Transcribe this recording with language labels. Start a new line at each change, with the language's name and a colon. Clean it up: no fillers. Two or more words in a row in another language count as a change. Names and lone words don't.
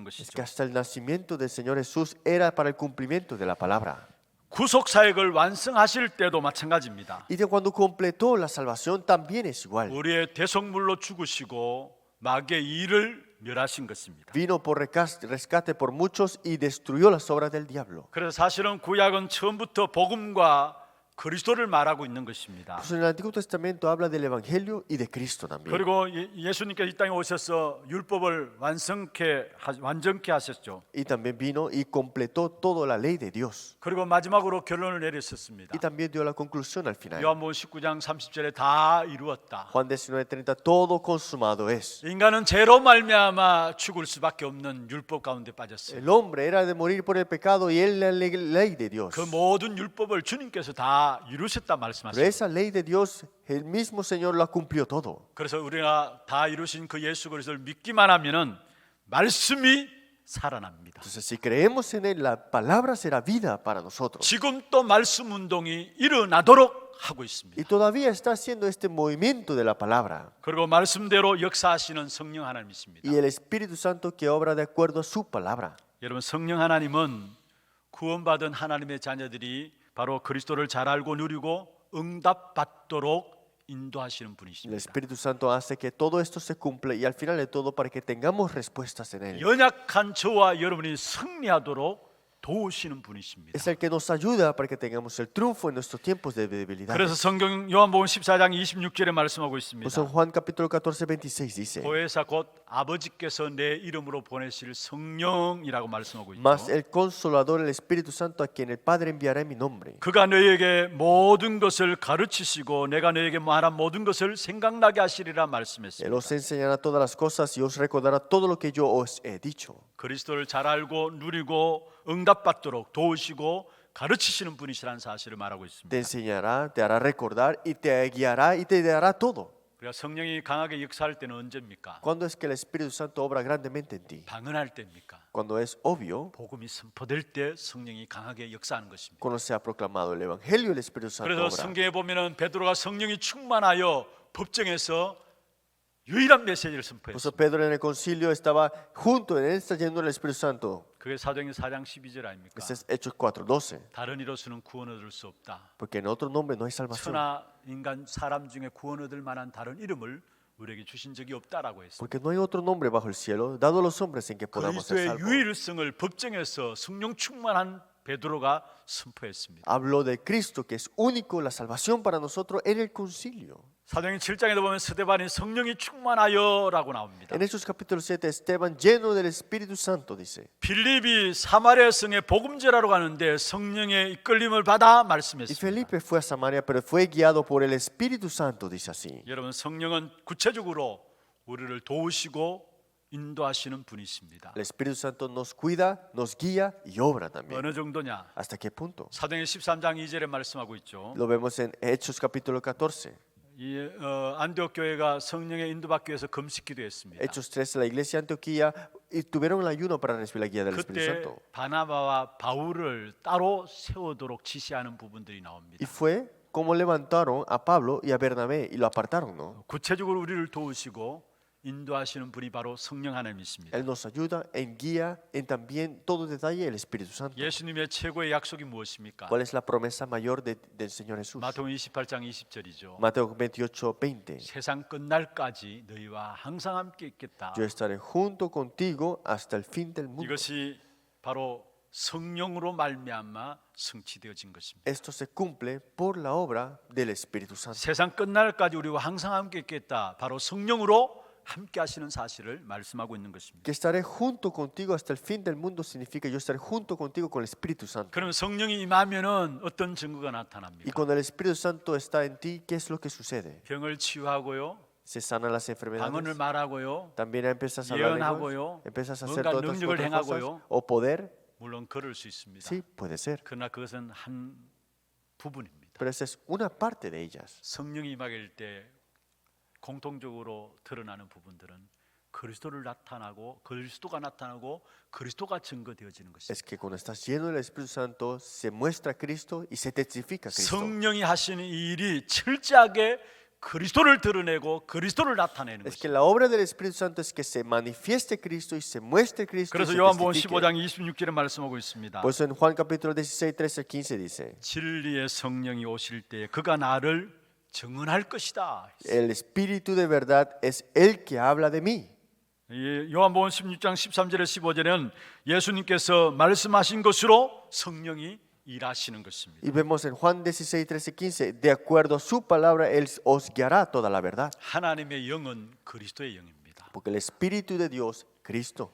Spanish: Es que
Korean: 것이죠.
Spanish: hasta el nacimiento del Señor Jesús era para el cumplimiento de la palabra.
Korean: 구속 사역을 완성하실 때도 마찬가지입니다.
Spanish: Y de cuando completó la salvación también es igual.
Korean: 우리의 대속물로 죽으시고 마귀의 일을 멸하신 것입니다.
Spanish: Vino por rescate por muchos y destruyó las obras del diablo.
Korean: 그래서 사실은 구약은 처음부터 복음과 그리스도를 말하고 있는 것입니다.
Spanish: Pues en el Antiguo Testamento habla del Evangelio y de Cristo también.
Korean: 그리고 예수님께서 이 땅에 오셔서 율법을 완전케 하셨죠.
Spanish: Y también vino y completó toda la ley de Dios.
Korean: 그리고 마지막으로 결론을 내리셨습니다.
Spanish: Y también dio la conclusión al final.
Korean: 요한복음 19장 30절에 다 이루었다.
Spanish: Juan 19:30, todo consumado es.
Korean: 인간은 죄로 말미암아 죽을 수밖에 없는 율법 가운데 빠졌어요.
Spanish: El hombre era de morir por el pecado y él la ley de Dios.
Korean: 그 모든 율법을 주님께서 다 이루셨다
Spanish: Pero
Korean: 말씀하셨어요.
Spanish: esa ley de Dios, el mismo Señor la cumplió todo.
Korean: 그래서 우리가 다 이루신 그 예수 그리스도를 믿기만 하면은 말씀이 살아납니다.
Spanish: Entonces, si creemos en Él, la palabra será vida para nosotros.
Korean: 지금 또 말씀 운동이 일어나도록 하고 있습니다.
Spanish: Y todavía está haciendo este movimiento de la palabra.
Korean: 그리고 말씀대로 역사하시는 성령 하나님이십니다.
Spanish: Y el Espíritu Santo que obra de acuerdo a su palabra.
Korean: 여러분, 성령 하나님은 구원받은 하나님의 자녀들이 바로 그리스도를 잘 알고 누리고 응답받도록 인도하시는
Spanish: El
Korean: 분이십니다.
Spanish: Espíritu Santo hace que todo esto se cumpla y al final de todo para que tengamos respuestas en Él.
Korean: 연약한 저와 여러분이 승리하도록 도우시는 분이십니다.
Spanish: Es el que nos ayuda para que tengamos el triunfo en nuestros tiempos de debilidad.
Korean: 그래서 성경 요한복음 14장 26절에 말씀하고 있습니다.
Spanish: Pues en Juan capítulo 14, 26 dice:
Korean: 보혜사 곧 아버지께서 내 이름으로 보내실 성령이라고 말씀하고
Spanish: Mas
Korean: 있죠.
Spanish: el Consolador, el Espíritu Santo, a quien el Padre enviará en mi nombre,
Korean: 그가 너희에게 모든 것을 가르치시고 내가 너희에게 말한 모든 것을 생각나게 하시리라
Spanish: Él
Korean: 말씀했습니다.
Spanish: os enseñará todas las cosas y os recordará todo lo que yo os he dicho.
Korean: 그리스도를 잘 알고 누리고 응답받도록 도우시고 가르치시는 분이시라는 사실을 말하고
Spanish: Te
Korean: 있습니다.
Spanish: enseñará, te hará recordar y te guiará y te dará todo.
Korean: 그러니까 성령이 강하게 역사할 때는 언제입니까?
Spanish: ¿Cuándo es que el Espíritu Santo obra grandemente en ti?
Korean: 방언할 때입니까?
Spanish: Cuando es obvio,
Korean: 복음이 선포될 때 성령이 강하게 역사하는 것입니다.
Spanish: cuando se ha proclamado el Evangelio, el Espíritu Santo
Korean: 그래서
Spanish: obra.
Korean: 성경에 보면은 베드로가 성령이 충만하여 법정에서 유일한 메시지를
Spanish: Por
Korean: 선포했습니다.
Spanish: eso Pedro en el concilio estaba junto, en él está lleno del Espíritu Santo.
Korean: 그게 사도행전 4장 12절 아닙니까?
Spanish: Ese es Hechos 4:12.
Korean: 다른 이로서는 구원 얻을 수 없다.
Spanish: Porque en otro nombre no hay salvación.
Korean: 천하 인간 사람 중에 구원 얻을 만한 다른 이름을 우리에게 주신 적이 없다라고 했습니다.
Spanish: Porque no hay otro nombre bajo el cielo dado a los hombres en que podamos ser
Korean: 그리스도의
Spanish: salvos.
Korean: 유일성을 법정에서 성령 충만한 베드로가 선포했습니다.
Spanish: Habló de Cristo, que es único, la salvación para nosotros en el concilio.
Korean: 사도행전 7장에도 보면 스데반이 성령이 충만하여라고 나옵니다.
Spanish: En Hechos capítulo 7, Esteban, lleno del Espíritu Santo, dice.
Korean: 빌립이 사마리아 성에 복음 전하러 가는데 성령의 이끌림을 받아
Spanish: Y
Korean: 말씀했습니다.
Spanish: Felipe fue a Samaria, pero fue guiado por el Espíritu Santo, dice así.
Korean: 여러분, 성령은 구체적으로 우리를 도우시고 인도하시는 분이십니다.
Spanish: El Espíritu Santo nos cuida, nos guía y obra también.
Korean: 어느 정도냐?
Spanish: ¿Hasta qué punto?
Korean: 사도행전 13장 2절에 말씀하고 있죠.
Spanish: Lo vemos en Hechos capítulo 14.
Korean: 이 안디옥 교회가 성령의 인도받기 위해서 금식 기도했습니다.
Spanish: Hechos 13, la iglesia de Antioquía y tuvieron el ayuno para recibir la guía del Espíritu
Korean: 그때
Spanish: Santo.
Korean: 바나바와 바울을 따로 세우도록 지시하는 부분들이 나옵니다.
Spanish: Y fue como levantaron a Pablo y a Bernabé y lo apartaron, ¿no?
Korean: 구체적으로 우리를 도우시고 인도하시는 분이 바로 성령 하나님이십니다.
Spanish: Él nos ayuda en guía, en también todo detalle el Espíritu Santo.
Korean: 예수님의 최고의 약속이 무엇입니까?
Spanish: ¿Cuál es la promesa mayor del Señor Jesús?
Korean: 마태복음 28장 20절이죠.
Spanish: Mateo 28, 20.
Korean: 세상 끝날까지 너희와 항상 함께 있겠다.
Spanish: Yo estaré junto contigo hasta el fin del mundo.
Korean: 이것이 바로 성령으로 말미암아 성취되어진 것입니다.
Spanish: Esto se cumple por la obra del Espíritu Santo.
Korean: 세상 끝날까지 우리와 항상 함께 있겠다. 바로 성령으로 함께 하시는 사실을 말씀하고 있는 것입니다.
Spanish: Que estaré junto contigo hasta el fin del mundo significa yo estaré junto contigo con el Espíritu Santo.
Korean: 그러면 성령이 임하면은 어떤 증거가
Spanish: Y
Korean: 나타납니까?
Spanish: cuando el Espíritu Santo está en ti, ¿qué es lo que sucede?
Korean: 병을 치유하고요.
Spanish: Se sanan las
Korean: 방언을
Spanish: enfermedades.
Korean: 말하고요.
Spanish: También empiezas a hablar lenguas,
Korean: 예언하고요.
Spanish: empiezas a hacer
Korean: 뭔가
Spanish: todas estas
Korean: 능력을
Spanish: otras cosas.
Korean: 행하고요.
Spanish: O poder,
Korean: 물론 그럴 수 있습니다.
Spanish: sí, puede ser.
Korean: 그러나 그것은 한 부분입니다.
Spanish: Pero esa es una parte de ellas.
Korean: 성령이 임하길 때 공통적으로 드러나는 부분들은 그리스도를 나타나고 그리스도가 나타나고 그리스도가 증거되어지는 것입니다.
Spanish: Es que cuando estás lleno del Espíritu Santo se muestra Cristo y se testifica Cristo.
Korean: 성령이 하시는 이 일이 철저하게 그리스도를 드러내고 그리스도를 나타내는
Spanish: Es que
Korean: 것입니다.
Spanish: la obra del Espíritu Santo es que se manifieste Cristo y se muestre Cristo y
Korean: 그래서
Spanish: se
Korean: 요한복음
Spanish: testifique.
Korean: 15장 26절에 말씀하고 있습니다.
Spanish: Por eso en Juan capítulo 16, 13 al 15 dice:
Korean: 진리의 성령이 오실 때 그가 나를 증언할 것이다.
Spanish: El Espíritu de verdad es el que habla de mí.
Korean: 이 요한복음 16장 13절에 15절에는 예수님께서 말씀하신 것으로 성령이 일하시는 것입니다.
Spanish: Y vemos en Juan 16, 13, 15, de acuerdo a su palabra, Él os guiará toda la verdad.
Korean: 하나님의 영은 그리스도의 영입니다.
Spanish: Porque el Espíritu de Dios, Cristo.